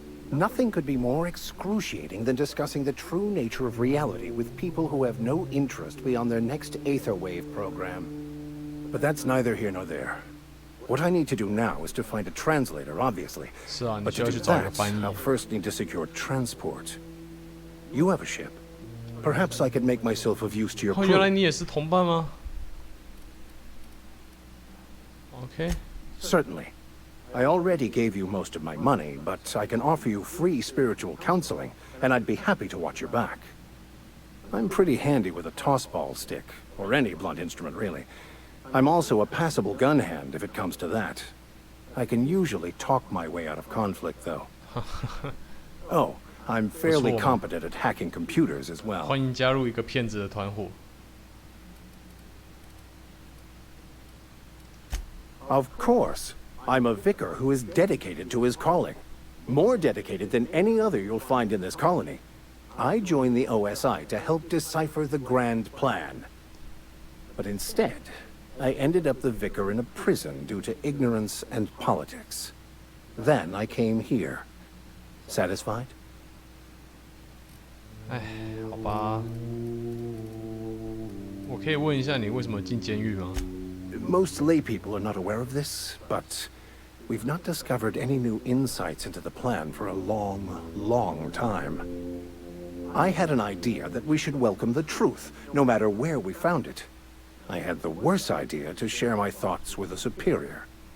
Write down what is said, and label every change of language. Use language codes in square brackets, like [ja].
[en] Nothing could be more excruciating than discussing the true nature of reality with people who have no interest beyond their next Aether Wave program. But that's neither here nor there. What I need to do now is to find a translator, obviously. But to do that, I'll first need to secure transport. You have a ship. Perhaps I could make myself of use to your crew. [zh] 原来你也是同伴吗 ？Okay. [en] Certainly. I already gave you most of my money, but I can offer you free spiritual counseling, and I'd be happy to watch your back. I'm pretty handy with a toss-ball stick, or any blunt instrument, really. I'm also a passable gun hand, if it comes to that. I can usually talk my way out of conflict, though. Oh, I'm fairly competent at hacking computers as well. [zh] 欢迎加入一个骗子的团伙。 [en] Of course. I'm a vicar who is dedicated to his calling. More dedicated than any other you'll find in this colony. I joined the OSI to help decipher the grand plan. But instead, I ended up the vicar in a prison due to ignorance and politics. Then I came here. Satisfied? [zh] 哎，好吧。我可以问一下你为什么进监狱吗？ [en] Most laypeople are not aware of this, but we've not discovered any new insights into the plan for a long, long time. I had an idea that we should welcome the truth, no matter where we found it. I had the worse idea to share my thoughts with a superior.